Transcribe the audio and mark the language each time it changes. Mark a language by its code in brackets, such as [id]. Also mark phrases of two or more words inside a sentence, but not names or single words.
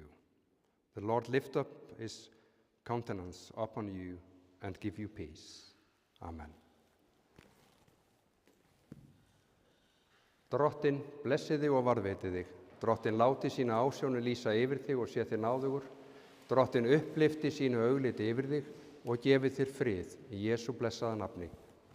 [en] The Lord lift up his countenance upon you and give you peace. Amen. [is] Drottinn blessi þig og varðveiti þig. Drottinn láti sína ásjónu lýsa yfir þig og sé þér náðugur. Drottinn upplifti sínu augliti yfir þig og gefi þér frið í Jesú blessaða nafni.